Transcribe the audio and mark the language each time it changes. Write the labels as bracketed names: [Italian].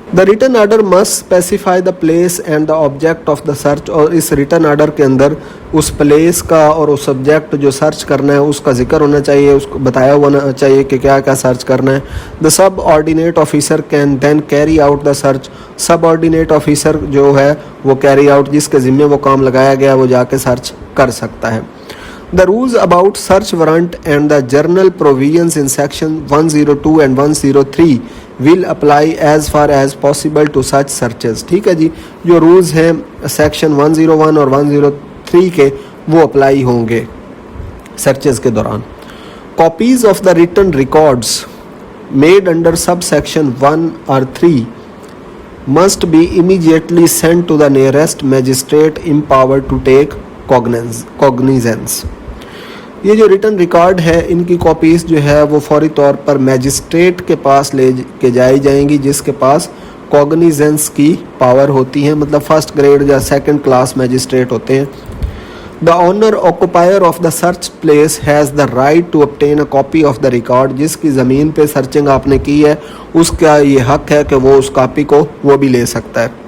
[English] The written order must specify the place and the object of the search, [Urdu] اور اس written order کے اندر اس place کا اور اس subject جو search کرنا ہے اس کا ذکر ہونا چاہیے, اس کو بتایا ہونا چاہیے کہ کیا کیا سرچ کرنا ہے. [English] The subordinate officer can then carry out the search, [Urdu] subordinate officer جو ہے وہ carry out, جس کے ذمے وہ کام لگایا گیا وہ جا کے سرچ کر سکتا ہے. [English] The rules about search warrant and the general provisions in section 102 and 103 will apply as far as possible to such searches. [Urdu] ٹھیک ہے جی, جو رولز ہیں سیکشن 101 اور 103 کے وہ اپلائی ہوں گے سرچز کے دوران. [English] Copies of the written records made under subsection 1 or 3 must be immediately sent to the nearest magistrate empowered to take cognizance. [Urdu] یہ جو ریٹن ریکارڈ ہے ان کی کاپیز جو ہے وہ فوری طور پر میجسٹریٹ کے پاس لے کے جائی جائیں گی جس کے پاس کوگنیزنس کی پاور ہوتی ہے, مطلب فرسٹ گریڈ یا سیکنڈ کلاس میجسٹریٹ ہوتے ہیں. [English] The owner occupier of the search place has the right to obtain a copy of the record, [Urdu] جس کی زمین پہ سرچنگ آپ نے کی ہے اس کا یہ حق ہے کہ وہ اس کاپی کو وہ بھی لے سکتا ہے.